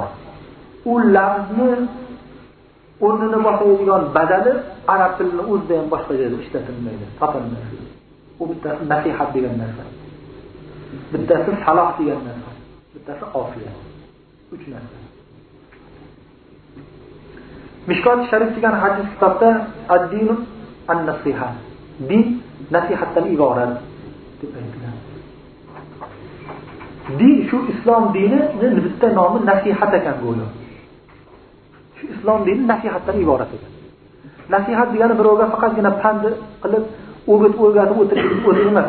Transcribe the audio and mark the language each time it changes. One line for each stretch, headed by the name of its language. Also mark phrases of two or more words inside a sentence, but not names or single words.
Uzbek: U lafzni o'rnini bosadigan badali arab tilining o'zida ham boshqa joyda ishlatilmaydi, topilmaydi. U bittasi nasihat degan narsa. Bittasi saloh degan narsa. Bittasi ofiyat. 3 narsa. Mishkot Sharif degan hadis kitobda
Arabic: الدين النصيحة.
Uzbek: Din nasihatdan iborat deb aytiladi. Din shu islom dinining bitta nomi nasihat ekan go'yo. Shu islom dini nasihatdan iborat ekan. Nasihat degani birovga faqatgina pand qilib, o'rgatib o'tirish emas.